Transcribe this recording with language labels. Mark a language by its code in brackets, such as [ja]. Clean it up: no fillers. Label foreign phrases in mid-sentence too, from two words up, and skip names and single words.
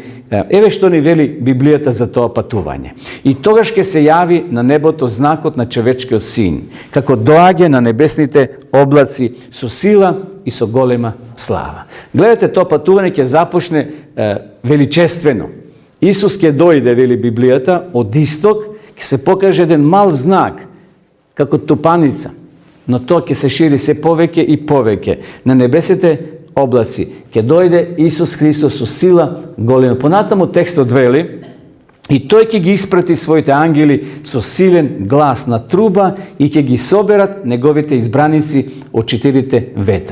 [mk] Еве што ни вели Библијата за тоа патување. И тогаш ќе се јави на небото знакот на човечкиот син, како доаѓа на небесните облаци со сила и со голема слава. Гледате, тоа патување ќе започне величествено. Исус ќе дојде, вели Bibliјата, од исток, ќе се покаже еден мал знак, како тупаница, но тоа ќе се шири се повеќе и повеќе. На небесите облаци ќе дојде Исус Христос со сила голема. Понатаму текстот вели, и тој ќе ги испрати своите ангели со силен глас на труба и ќе ги соберат неговите избраници од 4 ветра.